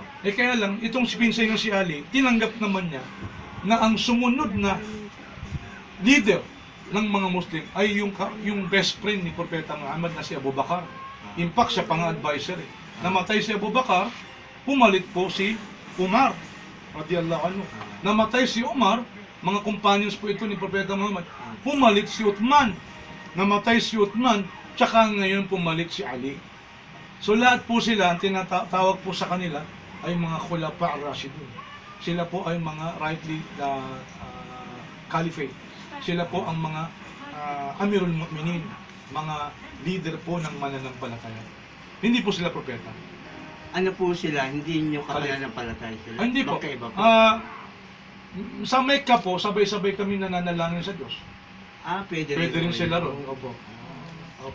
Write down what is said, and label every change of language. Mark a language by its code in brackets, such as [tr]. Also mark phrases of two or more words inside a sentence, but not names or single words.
[tl] Kaya lang, itong si pinsan niya si Ali, tinanggap naman niya na ang sumunod na leader ng mga Muslim ay yung best friend ni Propeta Muhammad na si Abu Bakar. [en] In fact, [tl] siya pang advisor eh. Namatay si Abu Bakar, pumalit po si Umar [ar] رضي الله عنه. [tl] Namatay si Umar, mga companions po ito ni Propeta Muhammad. Pumalit si Uthman. Namatay si Uthman, tsaka ngayon pumalit si Ali. So lahat po sila, ang tinatawag po sa kanila ay mga [ar] الخلفاء الراشدون. [tl] Sila po ay mga [en] rightly caliphate. [tl] Sila po ang mga [ar] أمير المؤمنين, [tl] mga leader po ng mananampalataya. Hindi po sila propeta. Ano po sila? Hindi nyo kapananampalataya sila? Hindi po. Okay ba po? Sa Mecca po, sabay-sabay kami nananalangin sa Diyos. Pwede Pwede rin po sila yun. ron. Opo. Opo.